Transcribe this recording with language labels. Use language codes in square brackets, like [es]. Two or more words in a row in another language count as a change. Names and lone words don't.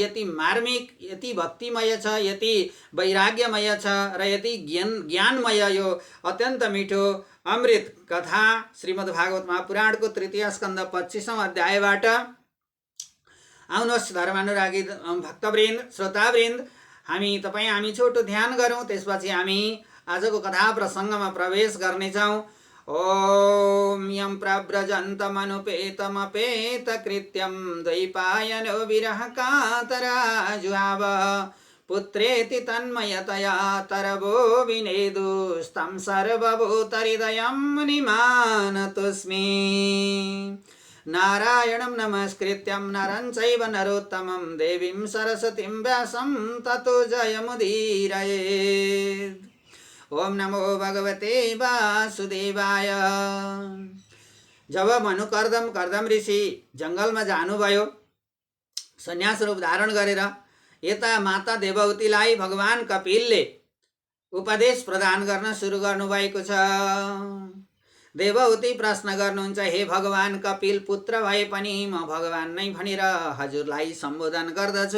[ne] यति मार्मिक, यति भक्तिमय छ, यति वैराग्यमय छ र यति ज्ञानमय यो अत्यन्त मिठो अमृत कथा श्रीमद्भागवत महापुराणको तृतीय स्कन्ध 25औं अध्यायबाट। आउनुहोस् धर्मानुरागी भक्तवृन्द श्रोतावृन्द, हामी छोटो ध्यान गरौँ, त्यसपछि हामी आजको कथा प्रसङ्गमा प्रवेश गर्नेछौँ। [sa] ओम यं प्रव्रजन्तमनुपेतमपेतकृत्यं द्वैपायनो विरह कातराजुहाव पुत्रेति तन्मयतया तरवो विनेदुस्तं सर्वभूतहृदयं मुनिमानतोऽस्मि। नारायणं नमस्कृत्यं नरं चैव नरोत्तमं देवीं सरस्वतीं व्यासं ततो जयमुदीरयेत्। ओम नमो भगवते वासुदेवाय। [ne] जब कर्दम ऋषि जङ्गलमा जानुभयो सन्यास रूप धारण गरेर, यता माता देवहूतिलाई भगवान कपिलले उपदेश प्रदान गर्न सुरु गर्नुभएको छ। देवहूति प्रश्न गर्नुहुन्छ, हे भगवान कपिल, पुत्र भए पनि म भगवान नै भनेर हजुरलाई सम्बोधन गर्दछु।